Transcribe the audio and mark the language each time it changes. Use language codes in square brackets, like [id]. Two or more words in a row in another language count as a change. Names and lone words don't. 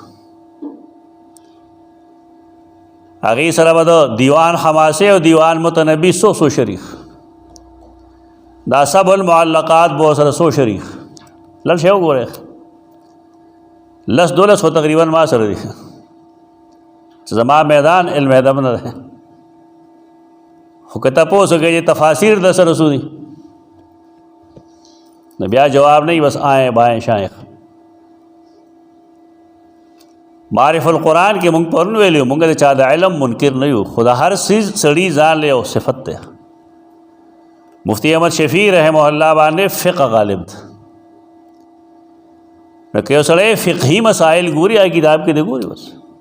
[ps] هغې سره به د دیوان حماسه او دیوان متنبی څو شریح دا سب المعلقات به ورسره څو شریح لږ شی وګورئ لس دولس خو تقریبا ما سره دي چې زما میدان علم ادب نه دی خو که تپوس وکړئ چې تفاسیر در سره څو دي نو بیا جواب نه بس [ur] آئیں بائیں شائیں [ps] معرف القرآن کې مونږ پرون ویلي مونږ د چا د علم منکر نه یو خو د هر څیز سړي ځان له یو صفت دی مفتی احمد شفیع [ar] رحمه الله [ps] باندې فقه غالب ده نو که یو سړی فقهي مسائل ګوري هغه کتاب کې دی ګوري بس